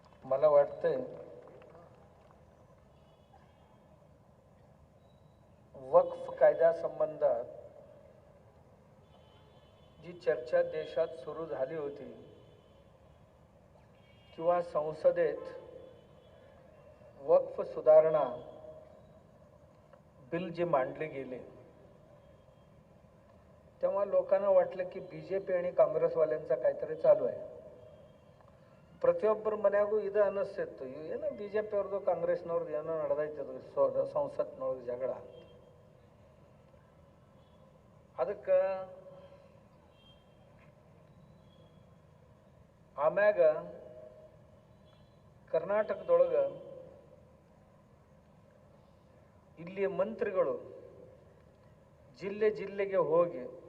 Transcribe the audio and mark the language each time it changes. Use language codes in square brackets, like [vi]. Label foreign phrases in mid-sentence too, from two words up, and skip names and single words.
[mr] मला वाटतंय वक्फ कायद्यासंबंधात जी चर्चा देशात सुरू झाली होती किंवा संसदेत वक्फ सुधारणा बिल जे मांडले गेले तेव्हा लोकांना वाटलं की बीजेपी आणि काँग्रेसवाल्यांचा काहीतरी चालू आहे. [kn] ಪ್ರತಿಯೊಬ್ಬರ ಮನೆಯಾಗೂ ಇದು ಅನ್ನಿಸ್ತಿತ್ತು, ಏನೋ ಬಿಜೆಪಿ ಅವ್ರದ್ದು ಕಾಂಗ್ರೆಸ್ನವ್ರದ್ದು ಏನೋ ನಡೆದೈತದು ಸಂಸತ್ನೊಳಗೆ ಜಗಳ. ಅದಕ್ಕೆ ಆಮ್ಯಾಗ ಕರ್ನಾಟಕದೊಳಗೆ ಇಲ್ಲಿಯ ಮಂತ್ರಿಗಳು ಜಿಲ್ಲೆಗೆ ಹೋಗಿ